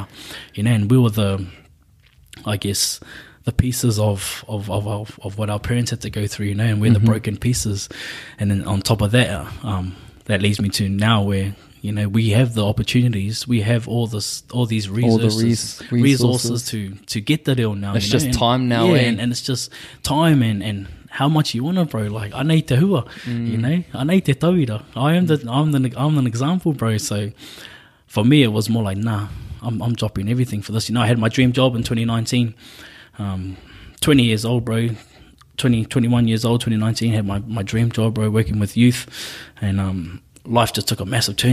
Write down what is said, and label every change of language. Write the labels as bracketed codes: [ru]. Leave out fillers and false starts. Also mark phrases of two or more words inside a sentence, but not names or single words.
[en] You know, and we were the pieces of what our parents had to go through, you know, and we're the broken pieces. And then on top of that, that leads me to now where, you know, we have the opportunities, we have all these resources to get the reo now. It's just time now, and it's just time and how much you want to, bro. Like, I need [mi] te hua, [en] you know, I need [mi] te tauira. [en] I'm an example, bro. So for me, it was more like, I'm dropping everything for this. You know, I had my dream job in 2019. 20 years old, bro. 21 years old, 2019, had my dream job, bro, working with youth, and life just took a massive turn.